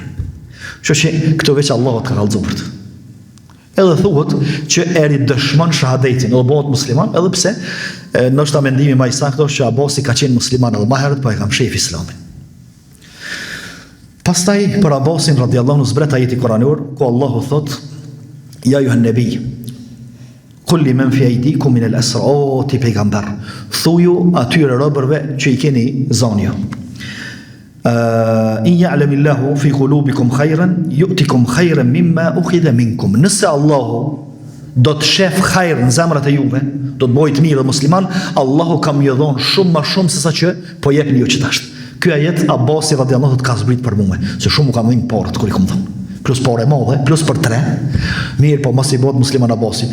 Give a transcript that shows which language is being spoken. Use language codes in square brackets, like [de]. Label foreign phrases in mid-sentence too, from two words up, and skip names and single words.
[sq] Që këto veç Allah të ka kallëzu për të. Edhe thuhet që eri dëshmon shahadetin, edhe bëhet musliman, edhe pse ndoshta mendimi më i saktë është që Abasi ka qenë musliman edhe më herët, po e ka mshef Islamin. Pastaj për Abasin [ar] رضي الله عنه [sq] zbret ajeti kuranor ku Allahu thot: [ar] "يا أيها النبي قل لمن في أيديكم من الأسرى", [sq] o ti pejgamber, thuju atyre robërve që i keni zonjë. [ar] إن يعلم الله في قلوبكم خيرا يؤتكم خيرا مما أخذ منكم. [sq] Nëse Allahu do të shef khajr në zemrat e juve, do të bëjt mirë dhe musliman, Allahu ka më dhon shumë më shumë se sa që po jepni ju që tash. Ky ajet Abasi [ar] رضي الله عنه [sq] ka zbrit për mua, se shumë kam dhënë porët kur i kam thënë. Plus porë e madhe, plus për 3. Mirë, po mos i bëhet musliman Abasi.